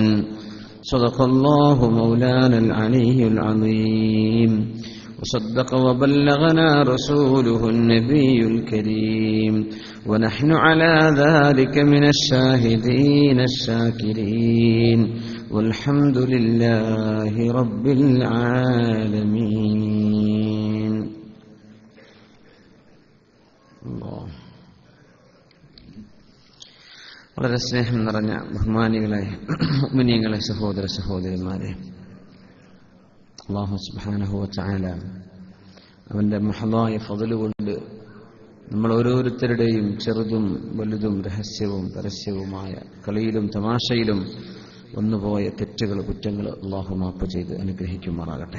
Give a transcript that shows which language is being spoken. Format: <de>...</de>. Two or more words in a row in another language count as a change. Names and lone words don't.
<ar>صدق الله مولانا العلي العظيم، وصدق وبلغنا رسوله النبي الكريم، ونحن على ذلك من الشاهدين الشاكرين، والحمد لله رب العالمين.</ar> <ml>വളരെ സ്നേഹം നിറഞ്ഞ ബഹുമാനികളെ മുഅ്മിനീങ്ങളെ സഹോദര സഹോദരിമാരെ,</ml> <ar>الله سبحانه وتعالى</ar> <ml>അവന്റെ മഹദായ ഫള് കൊണ്ട് നമ്മൾ ഓരോരുത്തരുടെയും ചെറുതും വലുതും രഹസ്യവും പരസ്യവുമായ കളിയിലും തമാശയിലും വന്നുപോയ തെറ്റുകൾ കുറ്റങ്ങൾ അല്ലാഹു മാപ്പ് ചെയ്ത് അനുഗ്രഹിക്കുമാറാകട്ടെ.</ml>